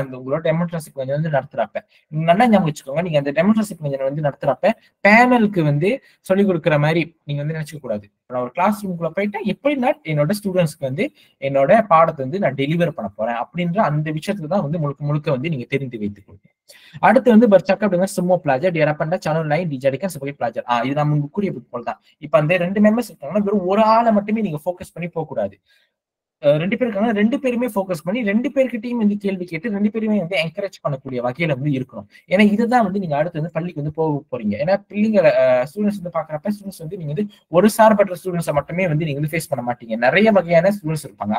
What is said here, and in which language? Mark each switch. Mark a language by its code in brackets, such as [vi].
[ta] அந்த உங்களோட டெமோன்ஸ்ட்ரேஷன் கொஞ்சம் வந்து நடத்துறப்ப நல்லா ஞாபகம் வச்சுக்கோங்க, நீங்க அந்த டெமோன்ஸ்ட்ரேஷன் கொஞ்சம் வந்து நடத்துறப்ப பேனலுக்கு வந்து சொல்லிக் கொடுக்குற மாதிரி நீங்க வந்து நினைச்சுக்க கூடாது. நான் ஒரு கிளாஸ் ரூம்குள்ள போயிட்டா எப்படி நான் என்னோட ஸ்டூடெண்ட்ஸ்க்கு வந்து என்னோட பாடத்தை வந்து நான் டெலிவர் பண்ண போறேன் அப்படின்ற அந்த விஷயத்துல தான் வந்து முழுக்க முழுக்க வந்து நீங்க தெரிந்து வைத்துக் கொள்ளுங்க. அடுத்து வந்து [ms] bercakap dengan semua pelajar diharapkan calon lain dijadikan sebagai pelajar. [ta] இது நான் முன்பு கூறிய போலதான். இப்ப அந்த 2 மெம்பர்ஸ் இருக்காங்கன்னா வெறும் ஒரு ஆளை மட்டுமே நீங்க ஃபோக்கஸ் பண்ணி போக கூடாது. 2 பேர் இருக்காங்க, 2 பேருமே ஃபோக்கஸ் பண்ணி 2 பேர்கிட்டையும் வந்து கேள்வி கேட்டு 2 பேருமே வந்து என்கரேஜ் பண்ணக்கூடிய வகையில வந்து இருக்கணும். ஏன்னா இதுதான் வந்து நீங்க அடுத்து வந்து பள்ளிக்கு வந்து போக போறீங்க. ஏன்னா பிள்ளைங்க ஸ்டூடெண்ட்ஸ் வந்து பாக்குறப்ப ஸ்டூடெண்ட்ஸ் வந்து நீங்க வந்து ஒரு சார்பற்ற ஸ்டூடெண்ட்ஸை மட்டுமே வந்து நீங்க வந்து ஃபேஸ் பண்ண மாட்டீங்க, நிறைய வகையான ஸ்டூடெண்ட்ஸ் இருப்பாங்க.